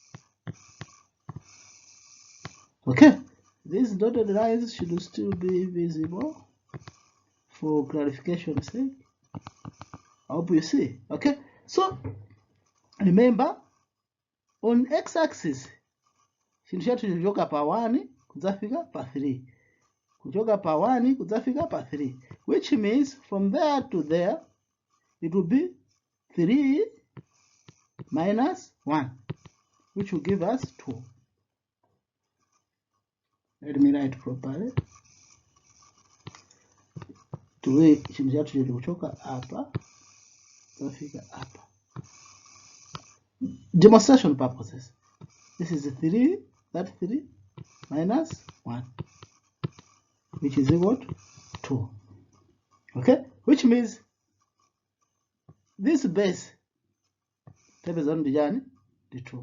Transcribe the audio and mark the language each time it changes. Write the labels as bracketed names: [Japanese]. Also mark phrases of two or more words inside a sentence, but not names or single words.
[English] Okay, these dotted lines should still be visible for clarification's sake. I hope you see. Okay, so remember, on x-axis [Nyanja] chinthu chathu chochoka pa 1 kudzafika pa 3, kuchoka pa 1 kudzafika pa 3, [English] which means from there to there it will be 3 minus 1, which will give us 2. Let me write properly. [Nyanja] Chinthu chathu chili kuchoka apa kudzafika apa. [English] Demonstration purposes. This is 3, that 3 minus 1, which is equal to 2. Okay, which means this base is on the 2.